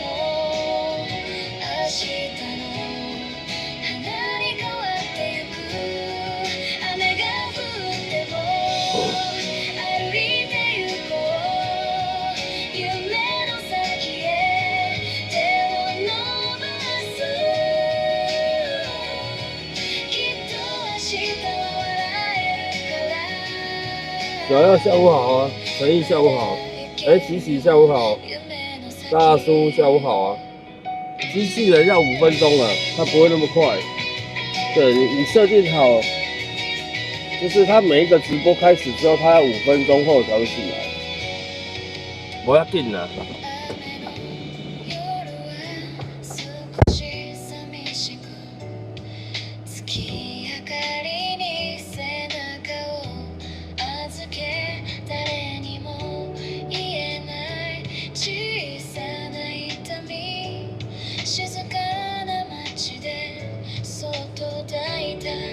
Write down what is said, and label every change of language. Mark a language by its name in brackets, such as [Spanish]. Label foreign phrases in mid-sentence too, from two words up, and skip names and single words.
[Japanese] も明日の花に変わってゆく雨が降っても歩いてゆこう夢の先へ手を伸ばすきっと明日は笑えるから [Chinese] 小耀下午好啊，陈毅下午好，琪琪下午好，大叔下午好啊。机器人要5分钟了，它不会那么快。对你设定好，就是它每一个直播开始之后，它要5分钟后才会进来。不要紧啦。 [Japanese] 少し寂しく月明かりに背中を預け誰にも言えない小さな痛み静かな街でそっと抱いた